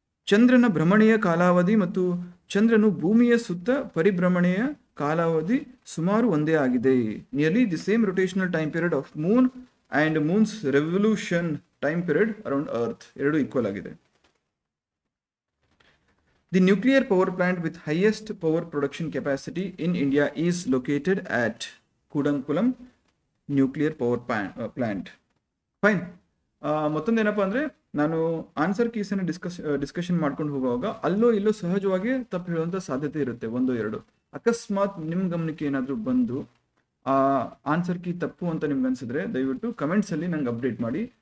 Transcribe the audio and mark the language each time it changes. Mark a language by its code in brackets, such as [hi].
[kn] ಚಂದ್ರನ ಭ್ರಮಣೆಯ ಕಾಲಾವಧಿ ಮತ್ತು ಚಂದ್ರನು ಭೂಮಿಯ ಸುತ್ತ ಪರಿಭ್ರಮಣೆಯ ಕಾಲಾವಧಿ ಸುಮಾರು ಒಂದೇ ಆಗಿದೆ. [en] nearly the same rotational time period of moon and moon's revolution time period around earth, [kn] ಎರಡು ಈಕ್ವಲ್ ಆಗಿದೆ. [en] The nuclear power plant with highest power production capacity in India is located at Kudankulam nuclear power plant. Fine. [kn] ಮತ್ತೊಂದೇನಪ್ಪ ಅಂದರೆ, ನಾನು answer ಕೀಸನ್ನು discussion ಮಾಡ್ಕೊಂಡು ಹೋಗುವಾಗ ಅಲ್ಲೋ ಇಲ್ಲೋ ಸಹಜವಾಗಿ ತಪ್ಪು ಹೇಳುವಂಥ ಸಾಧ್ಯತೆ ಇರುತ್ತೆ, 1-2. ಅಕಸ್ಮಾತ್ ನಿಮ್ಮ ಗಮನಕ್ಕೆ ಏನಾದರೂ ಬಂದು ಆನ್ಸರ್ ಕೀ ತಪ್ಪು ಅಂತ ನಿಮ್ಗೆ ಅನಿಸಿದ್ರೆ ದಯವಿಟ್ಟು ಕಮೆಂಟ್ಸಲ್ಲಿ ನಂಗೆ ಅಪ್ಡೇಟ್ ಮಾಡಿ.